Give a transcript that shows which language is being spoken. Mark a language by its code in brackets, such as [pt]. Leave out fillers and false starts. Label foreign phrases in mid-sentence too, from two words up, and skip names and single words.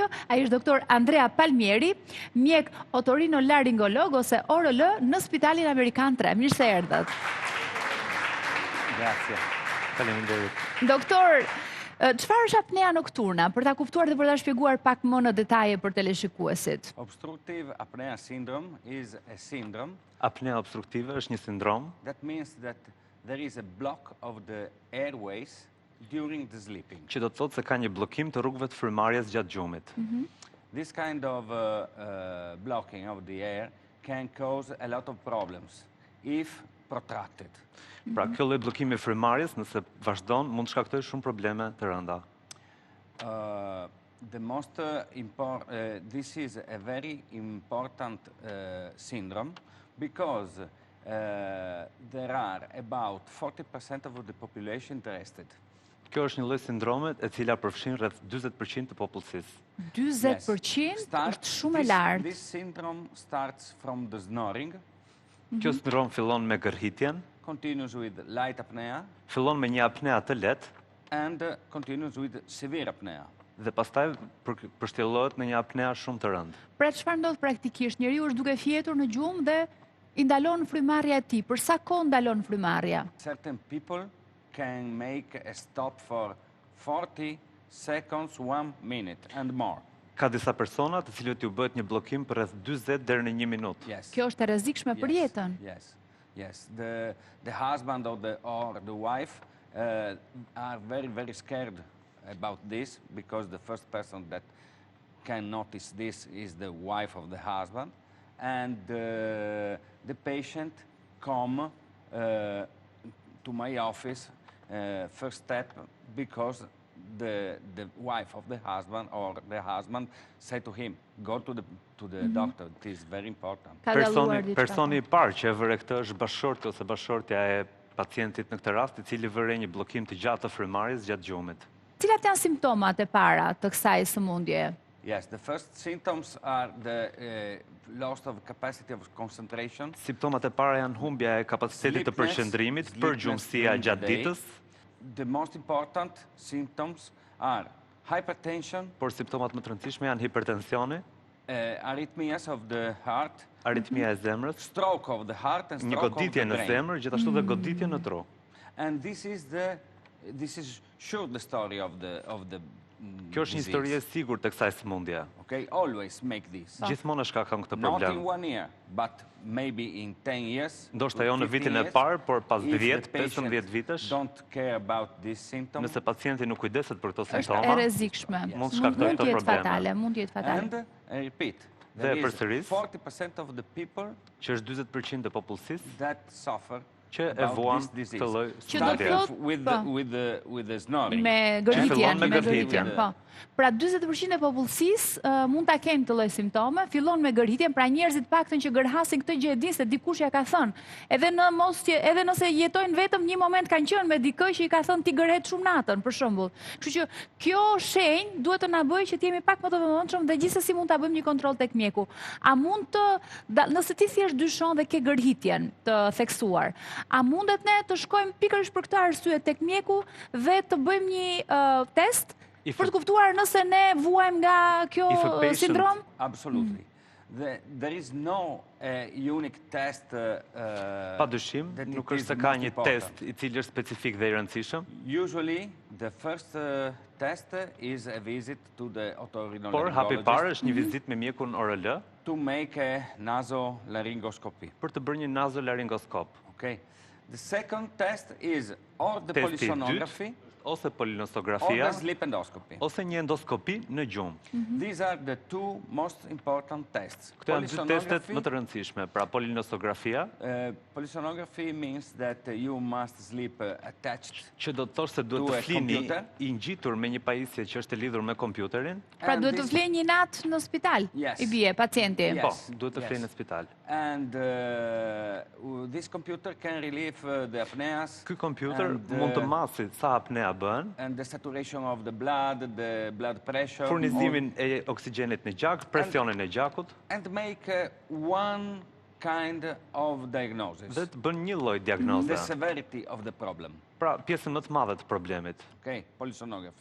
[sq] Ai është doktor Andrea Palmieri, mjek otorinolaringolog ose ORL në Spitalin Amerikan 3. Mirë se erdhët. Grazie. Faleminderit. Doktor, çfarë është apnea nokturna, për ta kuptuar dhe për ta shpjeguar pak më në detaje për teleshikuesit? [en] Obstructive apnea syndrome is a syndrome. [sq] Apnea obstruktive është një sindrom. [en] That means that there is a block of the airways during the sleeping. [sq] Që do të thotë se ka një bllokim të rrugëve të frymemarrjes gjatë gjumit. [en] This kind of blocking of the air can cause a lot of problems if protracted. [sq] Pra kjo lloj bllokimi i frymemarrjes, nëse vazhdon, mund të shkaktojë shumë probleme të rënda. [en] This is a very important syndrome because there are about 40% of the population interested. [sq] Kjo është një lloj sindrome e cila përfshin rreth 40% të popullsisë. 40% është shumë e lartë. [en] This syndrome starts from the snoring. [sq] Kjo sindrom fillon me gërhitjen, [en] continues with light apnea, [sq] fillon me një apnea të lehtë, [en] and continues with severe apnea. [sq] Dhe pastaj përshtellohet në një apnea shumë të rëndë. Pra çfarë ndodh praktikisht? Njeriu është duke fjetur në gjumë dhe i ndalon frymarrja e tij. Për sa kohë ndalon frymarrja? [en] Certain people can make a stop for 40 seconds, 1 minute and more. [sq] Ka disa persona të cilëve ju bëhet një bllokim për rreth 40 deri në 1 minutë. [en] Yes. [sq] Kjo është e rrezikshme për jetën. [en] Yes. The husband or the wife are very scared about this because the first person that can notice this is the wife of the husband, and the patient come to my office first step because the wife of the husband or the husband said to him, go to the doctor. It is very important. [sq] Personi I parë që e vëre këtë është bashkëshorti ose bashkëshortja e pacientit në këtë rast, I cili vëre një bllokim të gjatë të frymemarrjes gjatë gjumit. Cilat janë simptomat e para të kësaj sëmundje? [en] Yes, the first symptoms are the loss of capacity of concentration. [sq] Simptomat e para janë humbja e kapacitetit të përqendrimit, përgjumësia gjatë ditës. [en] The most important symptoms are hypertension. [sq] Por simptomat më të rëndësishme janë hipertensioni, [en] arrhythmias of the heart, [sq] aritmia e zemrës, [en] stroke of the heart and [sq] një [en] stroke of [sq] goditje [en] the [sq] në [en] brain. [sq] zemër, gjithashtu dhe goditje në tru. [en] And this is sure the story of the [sq] Kjo është një histori e sigurt të kësaj sëmundje. [en] Okay, always make this. [sq] Gjithmonë është ka këtë [en] Not in problem. 1 year, but maybe in 10 years. [sq] Ndoshta jo në 15 vitin e [en] years, [sq] parë, por pas [en] if the 10, patient [sq] 15 vitesh, [en] don't care about this symptom. [sq] nëse pacienti nuk kujdeset për këto Është e simptoma, rrezikshme. mund të shkaktojë këto probleme. Mund të jetë fatale. [en] And I repeat, [sq] Dhe [en] there is [sq] përsëris, [en] 40% of the people [sq] që është 40% të popullsisë [en] that suffer [sq] që e [en] about [sq] vuan [en] this disease. [sq] këtë lloj Që do të sëmundje. thotë [en] with the snoring. [sq] Me fillon me gërhitjen, gërhitjen. po. Pra 40% e popullsisë mund ta kenë këtë lloj simptome, fillon me gërhitjen, pra njerëzit paktën që gërhasin këtë gjë e dinë se dikush ja ka thënë. Edhe nëse jetojnë vetëm një moment kanë qenë me dikë që I ka thënë ti gërhet shumë natën, për shembull. Kështu që kjo shenjë duhet të na bëjë që të jemi pak më të vëmendshëm dhe gjithsesi mund ta bëjmë një kontroll tek mjeku. A mund nëse ti thjesht dyshon dhe ke gërhitjen të theksuar, a mundet ne të shkojmë pikërisht për këtë arsye tek mjeku dhe të bëjmë një test për të kuptuar nëse ne vuajmë nga kjo sindrom? [en] Absolutely. There is no unique test. [sq] Padyshim, nuk është se ka një test I cili është specifik dhe I rëndësishëm. [en] Usually, the first test is a visit to the otorhinolaryngologist. [sq] Por hapi parë është një vizitë me mjekun ORL [en] to make a nasolaryngoscopy. [sq] për të bërë një nazolaringoskop. [en] Okay. The second test is or the [sq] Testi I dytë [en] polysonography. [sq] ose [en] or [sq] polinostografia, [en] the sleep endoscopy. [sq] ose një endoskopi në gjumë. [en] These are the two most important tests. [sq] Këto janë dy testet më të rëndësishme. Pra polinostografia, [en] Polysonography means that you must sleep attached [sq] që do të thosh se duhet [en] to [sq] të [en] a [sq] flini [en] computer. [sq] i ngjitur me një pajisje që është e lidhur me kompjuterin. Pra [en] And [sq] duhet të [en] this- [sq] flej një natë në spital, [en] Yes. [sq] i bie, pacienti. [en] Yes. [sq] Po, duhet të [en] yes. [sq] flej në spital. [en] And this computer can relieve the apneas [sq] Ky kompjuter [en] and, [sq] mund të masi sa apnea bën, [en] and the saturation of the blood pressure, [sq] furnizimin e oksigjenit në gjak, presionin e gjakut, [en] and make one kind of diagnosis. [sq] dhe të bën një lloj [en] The [sq] diagnoze. [en] severity of the problem. [sq] Pra, pjesën më të madhe të problemit, [en] Okay, polysonography.